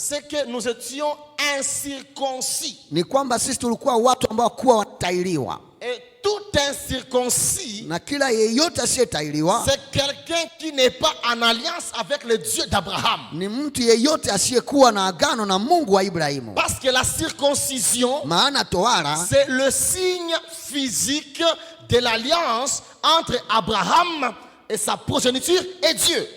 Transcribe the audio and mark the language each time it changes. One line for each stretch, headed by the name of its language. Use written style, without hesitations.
French: c'est que nous étions incirconcis.
Swahili: ni kwamba sisi tulikuwa watu ambao kuwa watahiriwa.
French: Et tout incirconcis,
Swahili: Na kila yeyote asiyetahiriwa
French: c'est quelqu'un qui n'est pas en alliance avec le Dieu d'Abraham.
Swahili: ni mtu yeyote asiyekuwa na agano na Mungu wa Ibrahimu.
French: Parce que la circoncision,
Swahili: Maana tohara
French: c'est le signe physique de l'alliance entre Abraham et sa progéniture et Dieu.